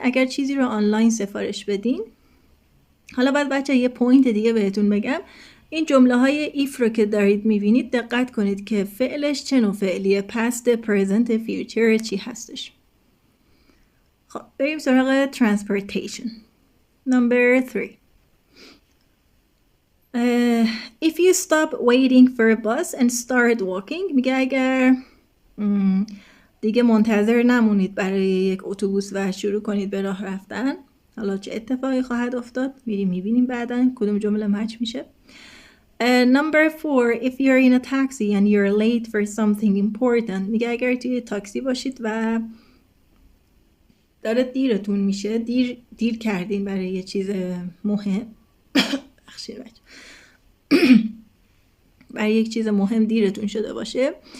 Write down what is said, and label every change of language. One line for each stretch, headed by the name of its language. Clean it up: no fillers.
Persian: اگر چیزی رو آنلاین سفارش بدین. حالا بعد بچه یه پوینت دیگه بهتون بگم. این جمله های if رو که دارید میبینید دقت کنید که فعلش چه نوع فعلیه، past، present، future چی هستش. خب بریم سراغ transportation.
English: Number 3. If you stop waiting for a bus and start walking.
Persian: میگه اگر دیگه منتظر نمونید برای یک اتوبوس و شروع کنید به راه رفتن، حالا چه اتفاقی خواهد افتاد؟ میبینیم بعداً کدوم جمله مچ میشه.
English: Number 4. If you're in a taxi and you're late for something important.
Persian: میگه اگر توی تاکسی باشید و داره دیرتون میشه، دیر کردین برای یه چیز مهم برای یک چیز مهم دیرتون شده باشه.